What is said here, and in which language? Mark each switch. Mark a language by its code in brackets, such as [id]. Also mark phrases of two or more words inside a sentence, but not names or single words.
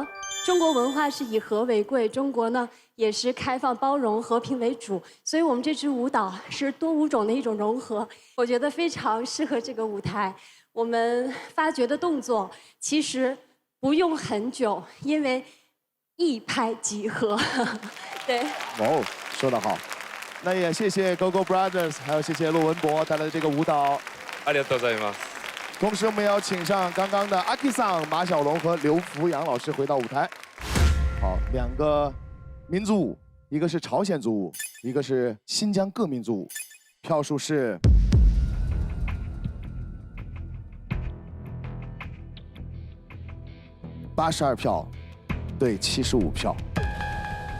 [zh] 中国文化是以和为贵，中国呢也是开放包容、和平为主，所以我们这支舞蹈是多舞种的一种融合，我觉得非常适合这个舞台。我们发掘的动作其实不用很久，因为一拍即合。对。哦，说得好。那也谢谢 GoGo Brothers， 还有谢谢骆文博带来的这个舞蹈。 [ja] ありがとうございます。 [zh] 同时，我们要请上刚刚的阿 K 桑、马小龙和刘福洋老师回到舞台。好，2个民族舞，一个是朝鲜族舞，一个是新疆各民族舞。票数是82票对75票。